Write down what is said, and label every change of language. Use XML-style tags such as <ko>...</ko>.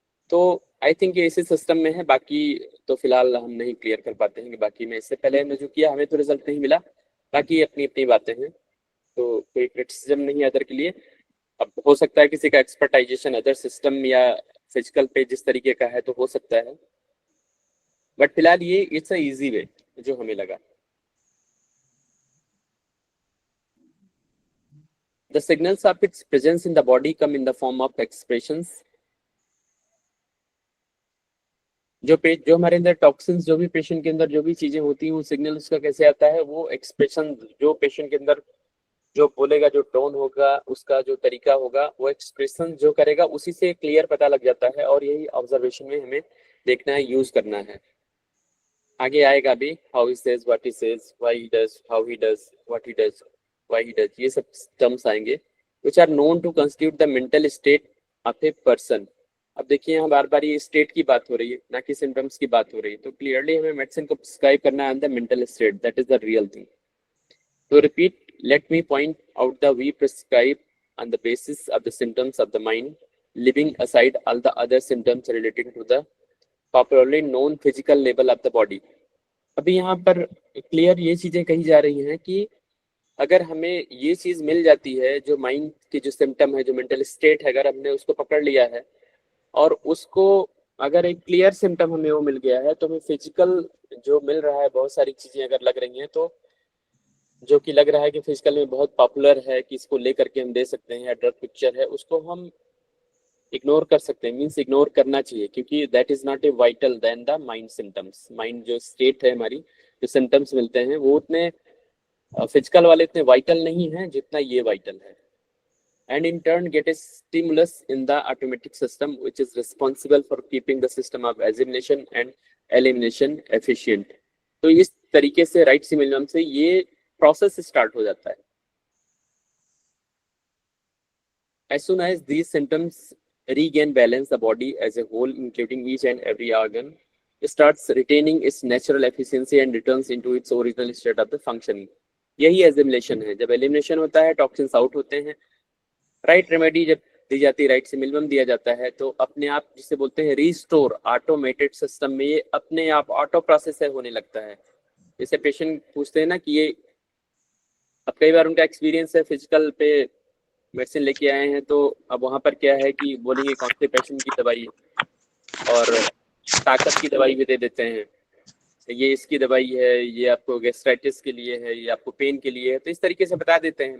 <hi>तो I think ये इसी सिस्टम में है, बाकी तो फिलहाल हम नहीं क्लियर कर पाते हैं कि बाकी में इससे पहले हमने जो किया हमें तो रिजल्ट नहीं मिला, बाकी अपनी अपनी बातें हैं, तो कोई क्रिटिसिज्म नहीं है अदर के लिए। अब हो सकता है किसी का एक्सपर्टाइजेशन अदर सिस्टम या फिजिकल पे जिस तरीके का है तो हो सकता है, बट फिलहाल ये</hi> <en>it's a easy way</en> <hi>जो हमें लगा।</hi> <en>The signals of its presence in the body come in the form of expressions.</en> <hi>जो हमारे अंदर टॉक्सिन्स, जो भी पेशेंट के अंदर जो भी चीजें होती हैं, वो सिग्नल उसका कैसे आता है, वो एक्सप्रेशन जो पेशेंट के अंदर जो बोलेगा, जो टोन होगा, उसका जो तरीका होगा, वो एक्सप्रेशन जो करेगा उसी से क्लियर पता लग जाता है, और यही ऑब्जर्वेशन में हमें देखना है, यूज करना है। आगे आएगा भी</hi> <en>how he says, what he says, why he does, how he does, what he does, why he does,</en> <hi>ये सब टर्म्स आएंगे</hi> <en>which are known to constitute the mental state of a person।</en> <hi>अब देखिए यहाँ बार बार ये स्टेट की बात हो रही है, ना कि सिम्टम्स की बात हो रही है, तो क्लियरली हमें मेडिसिन को प्रिस्क्राइब करना है the mental state,</hi> <en>That is the real thing. तो repeat, let me point out that we prescribe on the basis of the symptoms of the mind, leaving aside all the other symptoms relating to the popularly known physical level of the body।</en> <hi>अभी यहाँ पर clear ये चीजें कही जा रही हैं कि अगर हमें ये चीज मिल जाती है, जो माइंड की जो सिम्टम है, जो मेंटल स्टेट है, अगर हमने उसको पकड़ लिया है और उसको अगर एक क्लियर सिम्टम हमें वो मिल गया है, तो हमें फिजिकल जो मिल रहा है, बहुत सारी चीजें अगर लग रही हैं, तो जो कि लग रहा है कि फिजिकल में बहुत पॉपुलर है कि इसको लेकर के हम दे सकते हैं, या ड्रग पिक्चर है, उसको हम इग्नोर कर सकते हैं, मीन्स इग्नोर करना चाहिए, क्योंकि</hi> <en>That is not a vital then the mind symptoms.</en> <hi>Mind जो स्टेट है हमारी, जो सिम्टम्स मिलते हैं वो उतने फिजिकल वाले इतने वाइटल नहीं है जितना ये वाइटल है।</hi> <en>And in turn get a stimulus in the automatic system which is responsible for keeping the system of assimilation and elimination efficient।</en> <hi>तो इस तरीके से राइट सिमिलम से ये प्रोसेस स्टार्ट हो जाता है।</hi> <en>As soon as these symptoms regain balance, the body as a whole, including each and every organ, starts retaining its natural efficiency and returns into its original state of the functioning।</en> <hi>यही एजिमिलेशन है। जब elimination होता है, toxins out होते हैं, right remedy जब दी जाती है, राइट सिमिलम दिया जाता है, तो अपने आप जिसे बोलते हैं रिस्टोर ऑटोमेटेड सिस्टम में, ये अपने आप ऑटो प्रोसेस होने लगता है। जैसे पेशेंट पूछते हैं ना कि ये, अब कई बार उनका एक्सपीरियंस है, फिजिकल पे मेडिसिन लेके आए हैं, तो अब वहाँ पर क्या है कि बोलेंगे कॉन्स्टिपेशन की दवाई और ताकत की दवाई भी दे देते हैं, ये इसकी दवाई है, ये आपको गैस्ट्राइटिस के लिए है, ये आपको पेन के लिए है, तो इस तरीके से बता देते हैं।</hi>